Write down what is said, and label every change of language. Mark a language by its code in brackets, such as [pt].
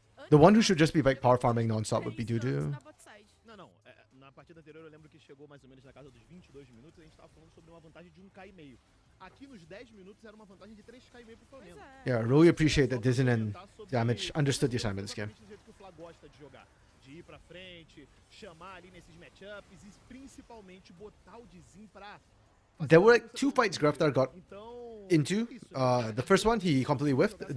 [en] The one who should just be like power farming non-stop would be Dudu. [pt] Não. Na partida anterior eu lembro que chegou mais ou menos na casa dos 22 minutos, a gente tava falando sobre uma vantagem de 1k e meio. Aqui nos 10 minutos era uma vantagem de 3k e meio pro Flamengo. [en] Yeah, I really appreciate that Dizen and Damage understood the assignment this game. [pt] Do jeito que o Fla gosta de jogar, de ir pra frente, chamar ali nesses matchups e principalmente botar o Dizin pra... [en] There were like 2 fights Greftar got into. The first one he completely whiffed.